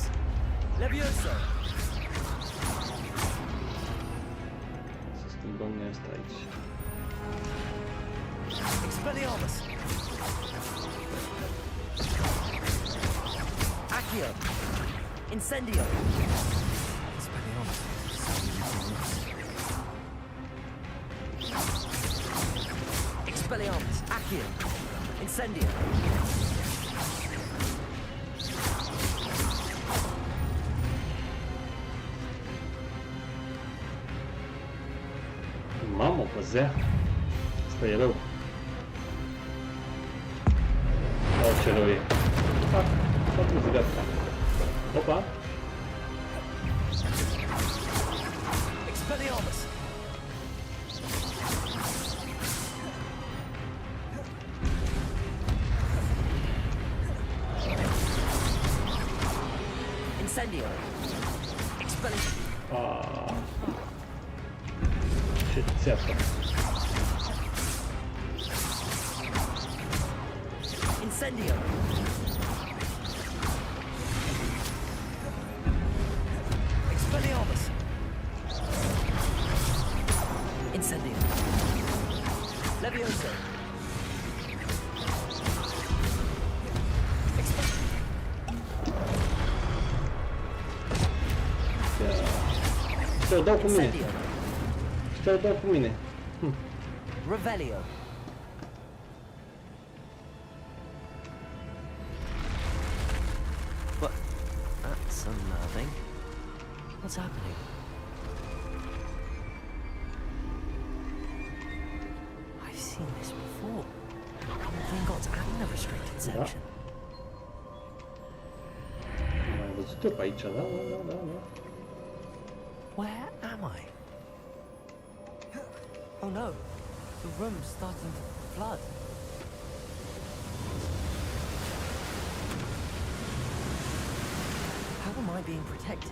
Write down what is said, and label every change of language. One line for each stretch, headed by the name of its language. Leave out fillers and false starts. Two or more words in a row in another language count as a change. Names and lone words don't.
Romanian: Levioso. Să schimbăm noi asta aici. Expelliarmus. Accio. Incendio. Expelliarmus. Expelliarmus. Accio. Incendio. Mamă, păzea. Asta e rău. Oh, ce rău e. Fac, gata. Opa. Expelliarmus. Incendio. Expelliarmus. Ah. Ce țeapă. Incendio. Expelliarmus. Incendio. Levioso. Te-o dau cu mine. Te-o dau cu mine. Revelio.
English: But that's unnerving. What's happening? I've seen this before. Gringotts and the restricted section.
Romanian: Am mai văzut-o pe aici, da.
English: Where am I? Oh no, the room's starting to flood. How am I being protected?